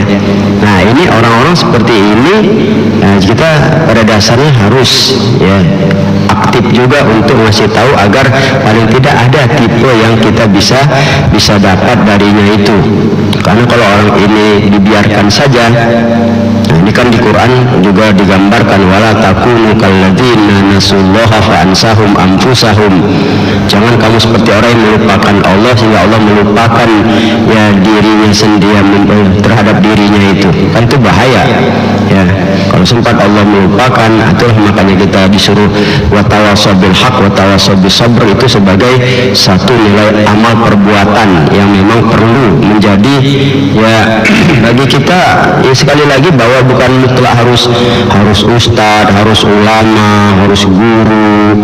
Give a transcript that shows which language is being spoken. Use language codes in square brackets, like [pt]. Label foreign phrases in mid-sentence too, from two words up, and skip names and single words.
[id] Nah ini orang-orang seperti ini, nah, kita pada dasarnya harus ya aktif juga untuk ngasih tahu agar paling tidak ada tipe yang kita bisa dapat darinya itu. Karena kalau orang ini dibiarkan saja, nah ini kan di Quran juga digambarkan, [ar] ولا تكونوا كالذين نسوا الله فأنساهم أنفسهم. [id] Jangan kamu seperti orang yang melupakan Allah sehingga Allah melupakan ya dirinya sendiri terhadap dirinya itu. Kan itu bahaya. Ya, kalau sempat Allah melupakan, itulah makanya kita disuruh [ar] وتواصوا بالحق وتواصوا بالصبر, [id] itu sebagai satu nilai amal perbuatan yang memang perlu menjadi ya bagi kita ya, sekali lagi bahwa bukan mutlak harus ustadz, harus ulama, harus guru.